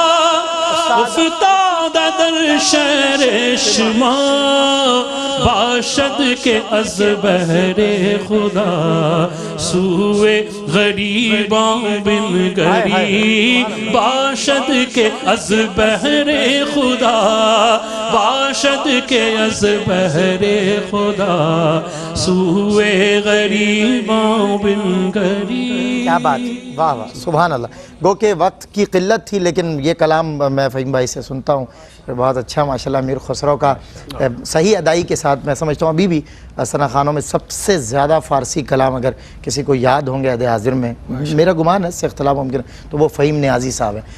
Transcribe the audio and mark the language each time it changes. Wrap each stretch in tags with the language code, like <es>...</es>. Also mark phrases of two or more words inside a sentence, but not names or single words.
<fa>افتاد در شہر شما باشد کہ از بحر خدا سوئے غریباں بن گری باشد کہ از بحر خدا باشد کہ از بحر خدا سوئے غریباں بن گری.</fa> <ur>کیا بات، واہ واہ</ur> <ar>سبحان اللہ.</ar> <ur>گو کہ وقت کی قلت تھی لیکن یہ کلام میں فہیم بھائی سے سنتا ہوں، بہت اچھا ماشاءاللہ. امیر خسرو کا صحیح ادائی کے ساتھ میں سمجھتا ہوں ابھی بھی ثنا خانوں میں سب سے زیادہ فارسی کلام اگر کسی کو یاد ہوں گے عہد حاضر میں، میرا گمان ہے، اس سے اختلاف ممکن ہے، تو وہ فہیم نیازی صاحب ہیں.</ur>